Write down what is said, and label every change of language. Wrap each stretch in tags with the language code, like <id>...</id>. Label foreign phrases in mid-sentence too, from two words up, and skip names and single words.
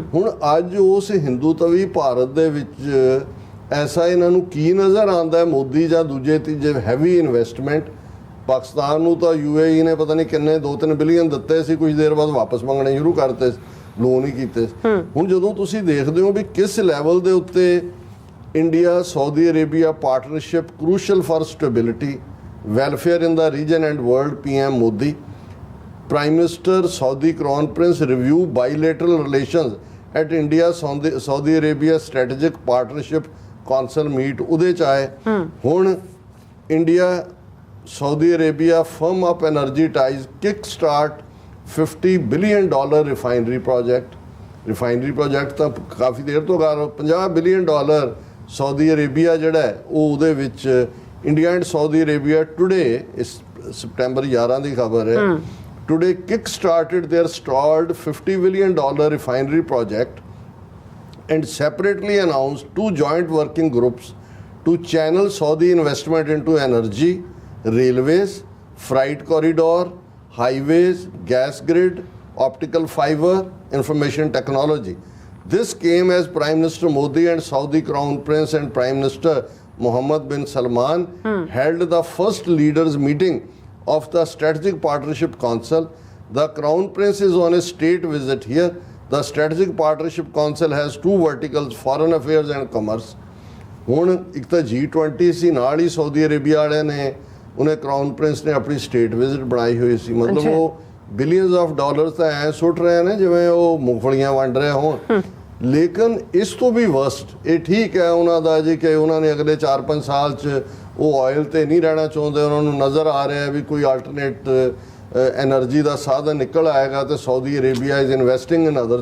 <pa>ਹੁਣ ਅੱਜ ਉਸ ਹਿੰਦੂਤਵੀ ਭਾਰਤ ਦੇ ਵਿੱਚ ਐਸਾ ਇਹਨਾਂ ਨੂੰ ਕੀ ਨਜ਼ਰ ਆਉਂਦਾ ਹੈ ਮੋਦੀ ਜਾਂ ਦੂਜੇ ਤੀਜੇ</pa> <en>heavy investment.</en> <pa>ਪਾਕਿਸਤਾਨ ਨੂੰ ਤਾਂ UAE ਨੇ ਪਤਾ ਨਹੀਂ ਕਿੰਨੇ 2-3 ਬਿਲੀਅਨ ਦਿੱਤੇ ਸੀ, ਕੁਝ ਦੇਰ ਬਾਅਦ ਵਾਪਸ ਮੰਗਣੇ ਸ਼ੁਰੂ ਕਰਤੇ, ਲੋਨ ਹੀ ਕੀਤੇ। ਹੁਣ ਜਦੋਂ ਤੁਸੀਂ ਦੇਖਦੇ ਹੋ ਵੀ ਕਿਸ ਲੈਵਲ ਦੇ ਉੱਤੇ</pa> <en>India Saudi Arabia partnership crucial for stability, welfare in the region and world, PM Modi, Prime Minister Saudi Crown Prince review bilateral relations at India Saudi Arabia Strategic Partnership Council meet,</en> <pa>ਉਹਦੇ 'ਚ ਆਏ।</pa> <en>ਹੁਣ ਇੰਡੀਆ Saudi Arabia firm up energy ties, kick start $50 billion refinery project। refinery project</en> <pa>ਤਾਂ ਕਾਫੀ ਦੇਰ ਤੋਂ ਕਰ $50 ਬਿਲੀਅਨ ਸਾਊਦੀ ਅਰੇਬੀਆ ਜਿਹੜਾ ਹੈ ਉਹ ਉਹਦੇ ਵਿੱਚ</pa> <en>India and Saudi Arabia today,</en> <pa>ਇਸ ਸਪਟੈਂਬਰ 11 ਦੀ ਖਬਰ ਹੈ,</pa> <en>today kick-started their stalled $50 billion refinery project and separately announced 2 joint working groups to channel Saudi investment into energy, railways, freight corridor, highways, gas grid, optical fiber, information technology. This came as Prime Minister Modi and Saudi Crown Prince and Prime Minister Mohammed bin Salman held the first leaders meeting of the Strategic Partnership Council. The Crown Prince is on a state visit here. The Strategic Partnership Council has 2 verticals, foreign affairs and commerce.</en> <pa>ਹੁਣ ਇੱਕ ਤਾਂ G20 ਸੀ, ਨਾਲ ਹੀ ਸਾਊਦੀ ਅਰੇਬੀਆ ਵਾਲਿਆਂ ਨੇ, ਉਹਨੇ</pa> <en>crown prince</en> <pa>ਨੇ ਆਪਣੀ</pa> <en>state visit</en> <pa>ਬਣਾਈ ਹੋਈ ਸੀ। ਮਤਲਬ ਅੱਛਾ। ਉਹ</pa> <en>billions of dollars</en> <pa>ਤਾਂ ਐ ਸੁੱਟ ਰਹੇ ਨੇ ਜਿਵੇਂ ਉਹ ਮੂੰਗਫਲੀਆਂ ਵੰਡ ਰਹੇ ਹੋਣ। ਲੇਕਿਨ ਇਸ ਤੋਂ ਵੀ ਵਰਸਟ ਇਹ ਠੀਕ ਹੈ ਉਹਨਾਂ ਦਾ ਜੀ ਕਿ ਉਹਨਾਂ ਨੇ ਅਗਲੇ 4-5 ਸਾਲ 'ਚ ਉਹ ਆਇਲ ਤੇ ਨਹੀਂ ਰਹਿਣਾ ਚਾਹੁੰਦੇ, ਉਹਨਾਂ ਨੂੰ ਨਜ਼ਰ ਆ ਰਿਹਾ ਵੀ ਕੋਈ</pa> <en>alternate energy</en> <pa>ਦਾ ਸਾਧਨ ਨਿਕਲ ਆਏਗਾ ਤੇ</pa> <en>Saudi Arabia is investing in other.</en>